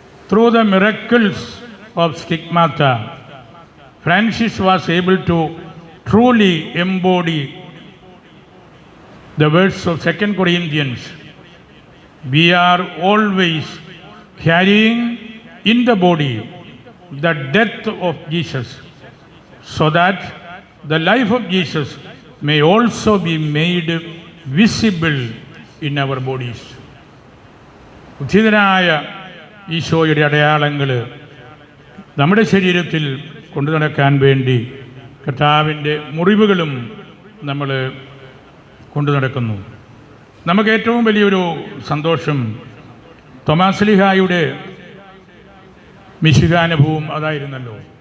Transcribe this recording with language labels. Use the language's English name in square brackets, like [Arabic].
[English] Through the miracles of stigmata, Francis was able to truly embody the words of 2 Corinthians. We are always carrying in the body the death of Jesus, so that the life of Jesus may also be made visible in our bodies. [Malayalam] ഉദ്ധിതനായ ഈശോയുടെ അടയാളങ്ങൾ നമ്മുടെ ശരീരത്തിൽ കൊണ്ടു നടക്കാൻ വേണ്ടി കർത്താവിൻ്റെ മുറിവുകളും നമ്മൾ കൊണ്ടു നടക്കുന്നു. നമുക്ക് ഏറ്റവും വലിയൊരു സന്തോഷം തോമാശ്ലീഹായുടെ മിശിഹാനുഭവം അതായിരുന്നല്ലോ.